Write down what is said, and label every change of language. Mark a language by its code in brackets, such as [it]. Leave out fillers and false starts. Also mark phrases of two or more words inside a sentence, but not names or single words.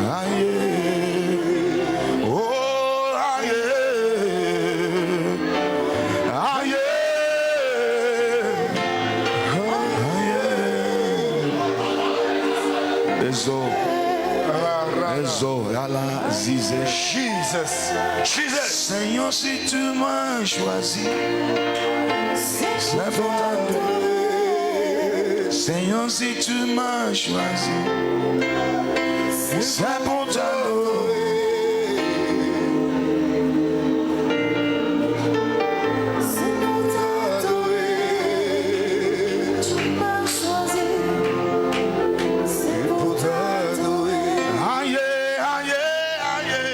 [ln] Ah yeah. Oh ah yeah. Ah yeah. Ah yeah. Ezo. Ezo. Yala zize. Jesus. Jesus. [fr] Seigneur, si tu m'as choisi, c'est pour t'adorer. Seigneur, si tu m'as choisi, c'est pour t'adorer. Aïe, aïe, aïe.